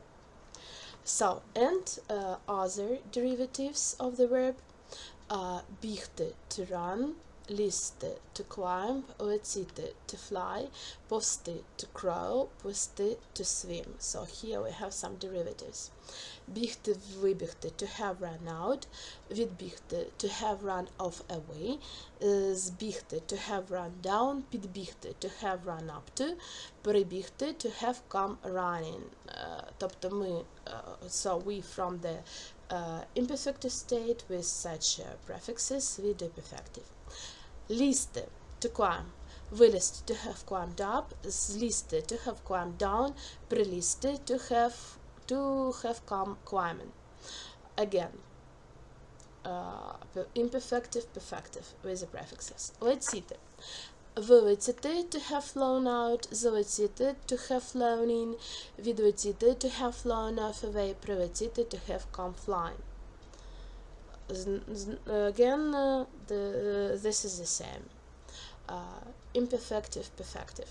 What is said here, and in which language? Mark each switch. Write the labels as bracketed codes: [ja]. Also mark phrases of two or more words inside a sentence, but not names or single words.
[en] So, and other derivatives of the verb. Бігти, to run, лізти, to climb, летіти, to fly, повсти, to crawl, плисти, to swim. So here we have some derivatives. [uk] Бігти, вибігти, [en] to have run out, відбігти, to have run off away, збігти, to have run down, підбігти, to have run up to, перебігти, to have come running. [uk] Тобто ми, [en] so we from the imperfective state with such prefixes, we do perfective. Лізти, to climb, вилізти, to have climbed up, злізти, to have climbed down, прилізти, to have come climbing. Again, imperfective, perfective with the prefixes. [uk] Летіти, вилетіти, [en] to have flown out, залетіти, to have flown in, відлетіти, to have flown off away, прилетіти, to have come flying. Again, this is the same. Imperfective, perfective.